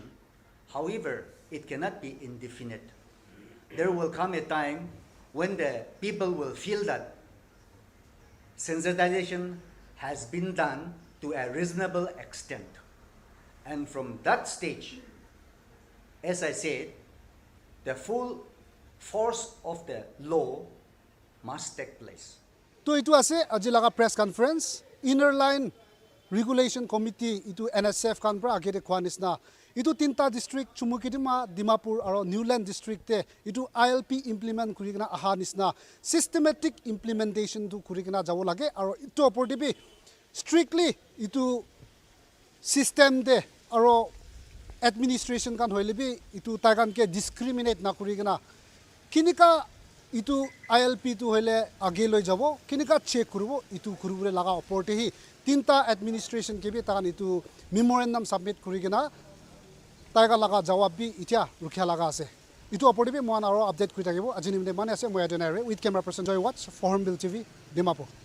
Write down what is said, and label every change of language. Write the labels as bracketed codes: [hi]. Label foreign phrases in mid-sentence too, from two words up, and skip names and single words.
[en] However, it cannot be indefinite. There will come a time when the people will feel that sensitization has been done to a reasonable extent. And from that stage, as I said, the full force of the law must take place. [nag] To itu ase ajilaga [en] press conference inner line regulation committee [nag] itu NSF kan pra agede khwanis na itu tinta district Chumukitima Dimapur aro Newland district te itu ILP implement kurigna ahanis na [en] systematic implementation [nag] tu kurigna jawo lage aro itu oportibi strictly itu system de aro administration kan hoilebi itu tagan ke discriminate na kurigna kinika itu ILP tu hoile age loi jabo kinika check kurbo itu kurubure laga oporte hi tinta administration ke bi tagan itu [en] memorandum submit [nag] kurigna taiga laga jawab bi itia rukhya laga ase itu oporte bi moan aro update kuri thakibo ajini mane ase moi adenare [en] with camera person Joy Watch for Hornbill TV Dimapur.